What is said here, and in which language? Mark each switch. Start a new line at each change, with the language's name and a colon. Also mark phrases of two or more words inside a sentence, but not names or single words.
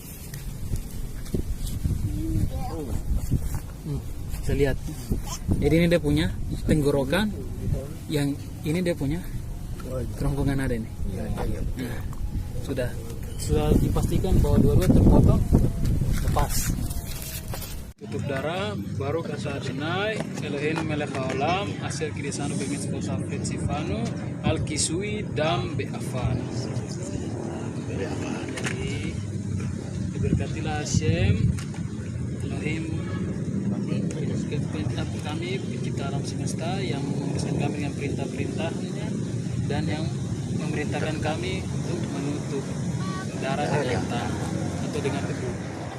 Indonesian: Bisa lihat. Jadi ini dia punya tenggorokan, yang ini dia punya kerongkongan ada ini. Nah, sudah dipastikan bahwa dua-dua terpotong, lepas. Tutup darah, baru kata
Hebrew: אדוני אלוהינו מלך העולם אשר קדשנו במצוותיו וצונו על כיסוי דם בעפר.
Indonesian: Jadi diberkatilah Hashem Elohim kami pencipta alam semesta yang memberikan kami dengan perintah-perintahnya dan yang memerintahkan kami untuk menutup darah dengan tanah atau dengan tebu.